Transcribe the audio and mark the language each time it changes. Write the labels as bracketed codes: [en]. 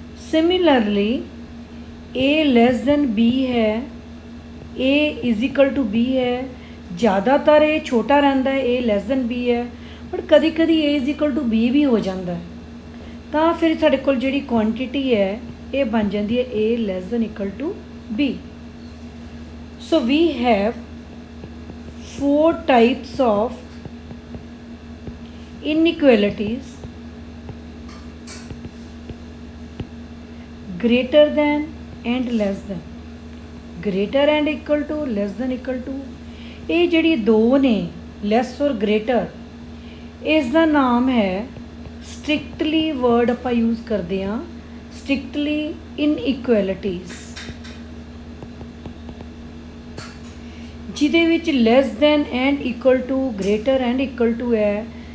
[en] Similarly A less than B ਹੈ, A is equal to B ਹੈ। [pa] ਜ਼ਿਆਦਾਤਰ ਇਹ ਛੋਟਾ ਰਹਿੰਦਾ ਹੈ, [en] A less than B [pa] ਹੈ, ਬਟ ਕਦੀ ਕਦੀ A is equal to B ਵੀ ਹੋ ਜਾਂਦਾ ਹੈ। ਤਾਂ ਫਿਰ ਸਾਡੇ ਕੋਲ ਜਿਹੜੀ ਕੁਆਂਟੀਟੀ ਹੈ ਇਹ ਬਣ ਜਾਂਦੀ ਹੈ [en] A less than equal to B। So we have 4 types of inequalities: greater than and less than, greater and equal to, less than equal to। [pa] ਇਹ ਜਿਹੜੀ ਦੋ ਨੇ ਲੈਸ ਔਰ ਗ੍ਰੇਟਰ, ਇਸ ਦਾ ਨਾਮ ਹੈ ਸਟ੍ਰਿਕਟਲੀ ਵਰਡ ਆਪਾਂ ਯੂਜ਼ ਕਰਦੇ ਹਾਂ ਸਟ੍ਰਿਕਟਲੀ ਇਨਇਕੁਐਲਿਟੀਜ਼, ਜਿਹਦੇ ਵਿੱਚ less than and equal to, greater and equal to ਹੈ।